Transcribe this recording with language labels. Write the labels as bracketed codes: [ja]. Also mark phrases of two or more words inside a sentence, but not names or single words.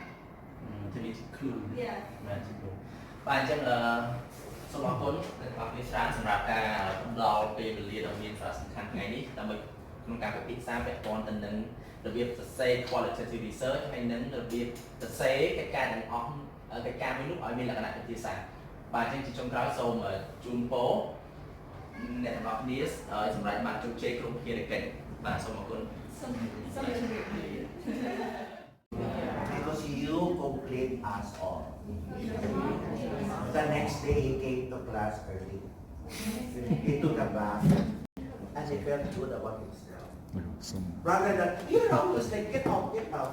[km] ជំនាញខ្លួនបាទជំនួសបាទអញ្ចឹងសូមអរគុណដល់អ្នកវិទ្យាសម្រាប់ការផ្ដល់ពេលវេលាដ៏មានសារៈសំខាន់ថ្ងៃនេះដើម្បីក្នុងការពិភាក្សាពាក់ព័ន្ធទៅនឹងរបៀបសរសេរ [en] qualitative research [km] ហើយនឹងរបៀបសរសេរកិច្ចការទាំងអស់កិច្ចការមួយនោះឲ្យមានលក្ខណៈវិទ្យាសាស្ត្របាទអញ្ចឹងជាចុងក្រោយសូមជូនពរអ្នកទាំងអស់គ្នាឲ្យសម្រាប់បានជោគជ័យគ្រប់ភារកិច្ចបាទសូមអរគុណ [en] Because you complete us all. The next day he came to class early. He took a bath and he felt good about himself. Rather than, you're always like, get out, get out.